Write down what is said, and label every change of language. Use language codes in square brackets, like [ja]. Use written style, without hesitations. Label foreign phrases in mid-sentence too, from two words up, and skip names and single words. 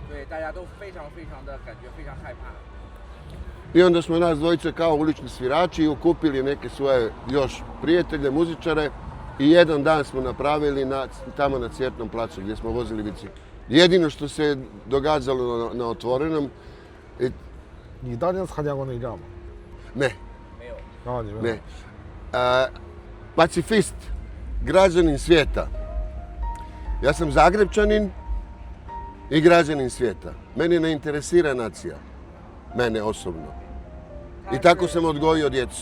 [hr] I onda smo nas dvojice kao ulični svirači okupili neke svoje još prijatelje, muzičare i jedan dan smo napravili tamo na Cvjetnom placu gdje smo vozili bicikl. Jedino što se događalo na otvorenom... [zh] Ni 当年参加过内战吗？ [hr] Ne. Ne. Pacifist, građanin svijeta. Ja sam Zagrebčanin i građanin svijeta. Mene ne interesira nacija. Mene osobno. I tako sam odgojio djecu.